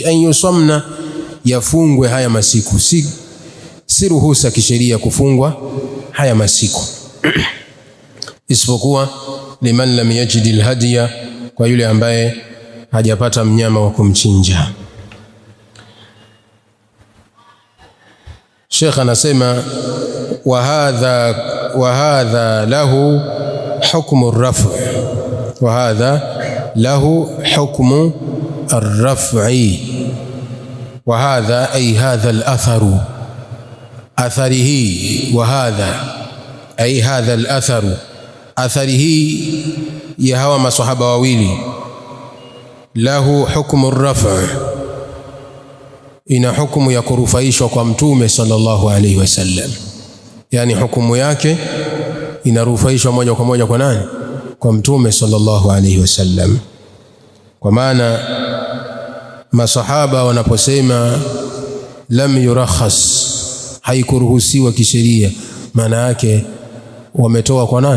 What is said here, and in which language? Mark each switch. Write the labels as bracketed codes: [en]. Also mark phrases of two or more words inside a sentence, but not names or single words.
[ar] أن يصمن, [sw] yafungwe haya masiku, si ruhusa kisheria kufungwa haya masiku isipokuwa [ar] لمن لم يجد الهدي, [sw] kwa yule ambaye hajapata mnyama wa kumchinja. Sheikh anasema [ar] وهذا له حكم الرفع، وهذا له حكم الرفع, وهذا أي هذا الأثر، أثره، وهذا أي هذا الأثر، أثره [sw] ya hawa masahaba wawili, [ar] له حكم الرفع', [sw] ina hukumu ya kurufaishwa kwa Mtume [ar] صلى الله عليه وسلم, [sw] yani hukumu yake inarufaishwa moja kwa moja kwa nani? Kwa Mtume [ar] صلى الله عليه وسلم. [sw] Kwa maana masahaba wanaposema [ar] لم يرخص, [sw] haikuruhusiwa kisheria, maana yake wametoa kwa nani?